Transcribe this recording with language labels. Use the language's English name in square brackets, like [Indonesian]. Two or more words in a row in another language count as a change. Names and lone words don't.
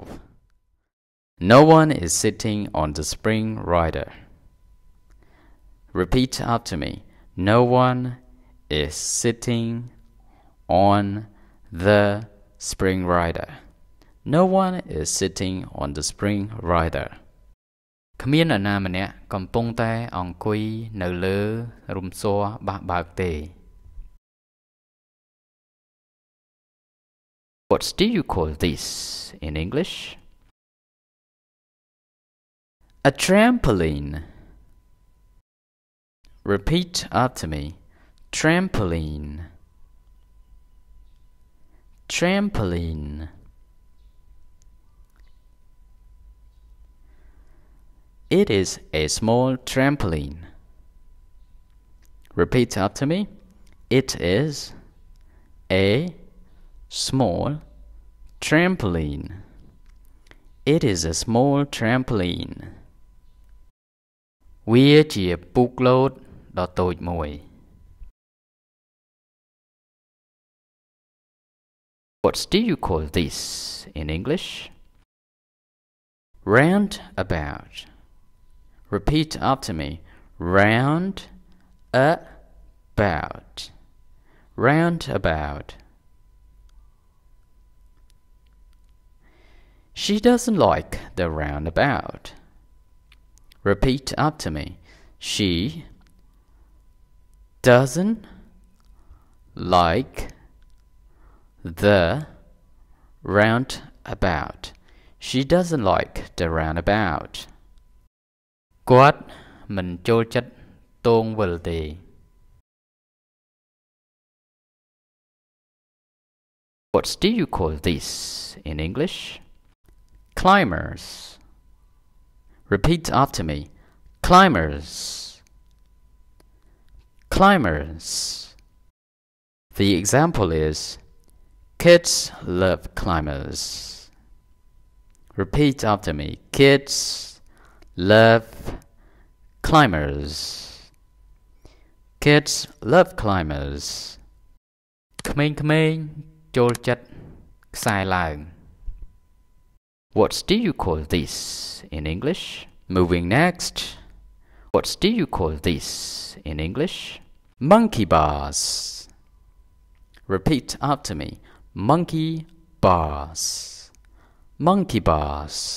[English] No one is sitting on the spring rider. Repeat after me. No one is sitting on the spring rider. No one is sitting on the spring rider. [Khmer] គ្មាននរណាម្នាក់កំពុងតែអង្គុយនៅលើរំសូរបះបើកទេ [English] What do you call this in English? A trampoline. Repeat after me. Trampoline. Trampoline. It is a small trampoline. Repeat after me. It is a small trampoline. It is a small trampoline. [Khmer] វាជាពូកលោតដ៏តូចមួយ [English] What do you call this in English? Roundabout. Repeat after me. Roundabout. Roundabout. She doesn't like the roundabout. Repeat after me. She doesn't like the roundabout. She doesn't like the roundabout. [Khmer] គាត់ មិនចូលចិត្តទងវិលទេ [English] What do you call this in English? Climbers. Repeat after me. Climbers. Climbers. The example is, kids love climbers. Repeat after me. Kids love climbers. Kids love climbers. [Khmer] ក្មេងៗចូលចិត្តខ្សែឡើង [English] What do you call this in English? Moving next. What do you call this in English? Monkey bars. Repeat after me. Monkey bars. Monkey bars.